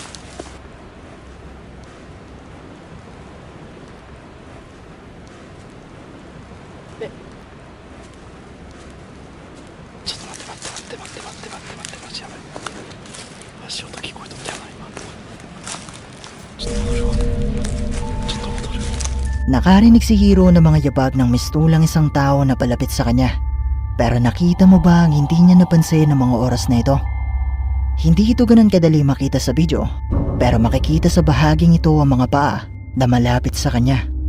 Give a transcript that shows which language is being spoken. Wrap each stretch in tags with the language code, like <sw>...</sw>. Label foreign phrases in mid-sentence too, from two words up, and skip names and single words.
<ja>ちょっと待って、マジやばい。足音聞こえたんだよな、今。ちょっと戻るわ。ちょっと戻る。</ja> <tl>Nakarinig si Hiro ng mga yabag ng mistulang isang tao na palapit sa kanya. Pero nakita mo ba ang hindi niya napansin ng mga oras na ito? Hindi ito ganun kadali makita sa video, pero makikita sa bahaging ito ang mga paa na malapit sa kanya.</tl>